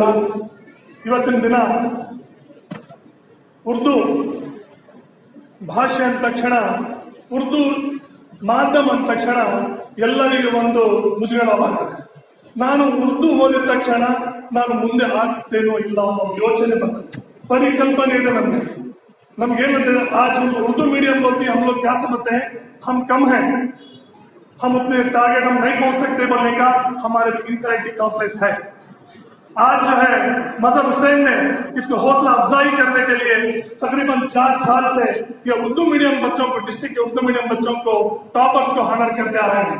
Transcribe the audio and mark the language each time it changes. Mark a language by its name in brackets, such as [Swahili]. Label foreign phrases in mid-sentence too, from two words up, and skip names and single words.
[Kannada] ಇವತ್ತಿನ ದಿನ ಉರ್ದು ಭಾಷೆ ಅಂದ ತಕ್ಷಣ, ಉರ್ದು ಮಾಧ್ಯಮ ಅಂದ ತಕ್ಷಣ ಎಲ್ಲರಿಗೂ ಒಂದು ಮುಜುಗರವಾಗ್ತದೆ. ನಾನು ಉರ್ದು ಓದಿದ ತಕ್ಷಣ ನಾನು ಮುಂದೆ ಆಗ್ತೇನೋ ಇಲ್ಲ ಅನ್ನೋ ಯೋಚನೆ ಬರ್ತದೆ, ಪರಿಕಲ್ಪನೆ ಇದೆ ನಮ್ಗೆ. [Hindi] नमगेनते आज हम उर्दू मीडियम बोलती हैं, हम लोग क्या समझते हैं हम कम हैं, हम उतने टारगेट हम नहीं पहुंच सकते बोलने का हमारे [English] inferiority complex [Hindi] है. आज जो है मजहर हुसैन ने इसको हौसला अफजाई करने के लिए तकरीबन 4 साल से ये उर्दू मीडियम बच्चों को, डिस्ट्रिक्ट के उर्दू मीडियम बच्चों को, टॉपर्स को हानर करते आ रहे हैं.